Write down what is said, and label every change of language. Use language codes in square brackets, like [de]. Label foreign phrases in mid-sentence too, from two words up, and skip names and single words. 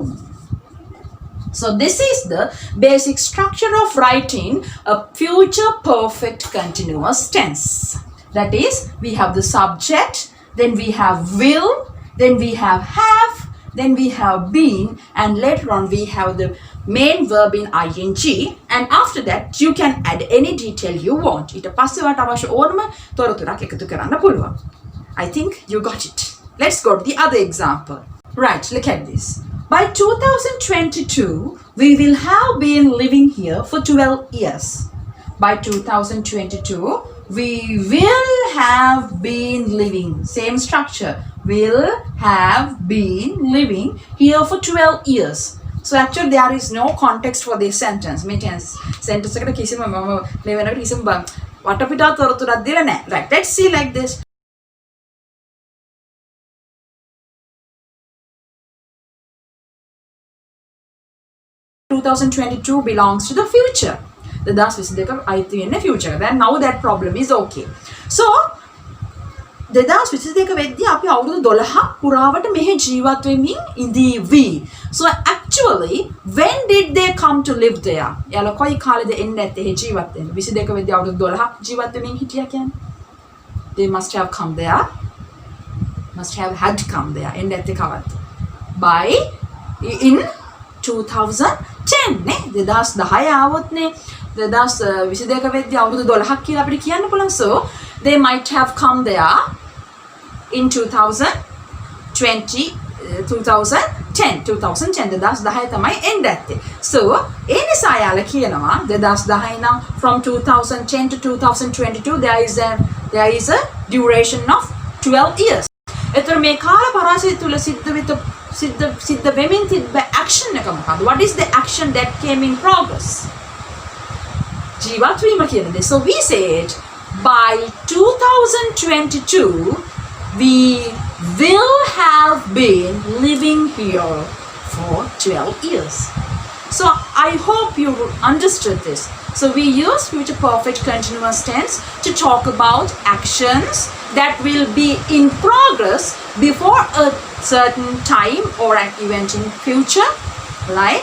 [en] So this is the basic structure of writing a future perfect continuous tense. That is, we have the subject, then we have will, then we have, then we have been, and later on we have the main verb in ing, and after that you can add any detail you want. [si] ඊට පස්සේ වට අවශ්‍ය ඕනම තොරතුරක් එකතු කරන්න පුළුවන්. [en] I think you got it. Let's go to the other example. Right, look at this. By 2022, we will have been living here for 12 years. By 2022, we will have been living, same structure, will have been living here for 12 years. So actually there is no context for this sentence. [si] මේ sentence එකට කිසිම මම මේ වෙනකොට කිසිම වටපිටා තොරතුරක් දෙලා නැහැ. [en] Right, let's see like this. 2022 belongs to the future. [si] The 2022 අයිති වෙන්නේ future. [en] Then now that problem is okay. [si] So 2022 වෙද්දී අපි අවුරුදු 12ක් පුරාවට මෙහි ජීවත් වෙමින් ඉඳීවි. [en] So actually when did they come to live there? [si] යාලා කොයි කාලෙද එන්නේ නැත්තේ එහි ජීවත් වෙන්න? 22 වෙද්දී අවුරුදු 12ක් ජීවත් වෙමින් හිටියා කියන්නේ. [en] They must have come there. Must have had come there. [si] එන්නේ නැත්තේ කවද්ද? [en] By in [si] 2010 නේ 2010 ආවොත් නේ 2022 වෙද්දී අවුරුදු 12ක් කියලා අපිට කියන්න පුළුවන්. [en] So they might have come there in 2010 2010 [si] තමයි එන්නේ ඇත්තේ. [en] So [si] ඒ නිසා යාලා කියනවා 2010 නම් [en] from 2010 to 2022 there is a duration of 12 years. [si] එතකොට මේ කාල පරාසය තුල සිද්ධ වෙමින් තිබ්බ action එක මොකක්ද? [en] What is the action that came in progress? [si] ජීවත් වීම කියන දේ. [en] So we said by 2022 we will have been living here for 12 years. So I hope you understood this. So we use future perfect continuous tense to talk about actions that will be in progress before a certain time or an event in future, right?